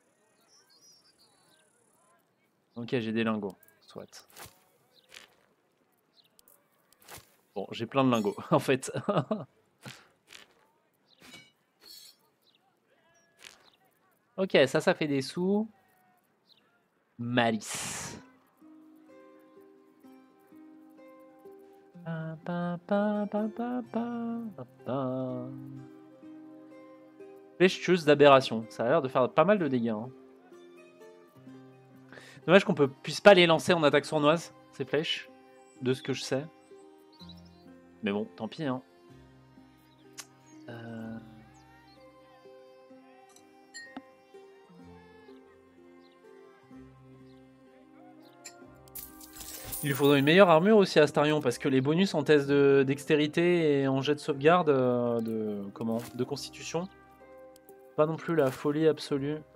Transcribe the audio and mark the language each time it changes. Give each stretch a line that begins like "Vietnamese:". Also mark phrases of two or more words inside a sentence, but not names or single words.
French: Ok, j'ai des lingots. Soit. Bon, j'ai plein de lingots en fait. Ok, ça fait des sous. Malice. Pa, pa, pa, pa, pa, pa, pa. Flèche tueuse d'aberration. Ça a l'air de faire pas mal de dégâts. Hein. Dommage qu'on puisse pas les lancer en attaque sournoise, ces flèches. De ce que je sais. Mais bon, tant pis. Hein. Il lui faudrait une meilleure armure aussi à Astarion parce que les bonus en test de dextérité et en jet de sauvegarde de constitution, pas non plus la folie absolue.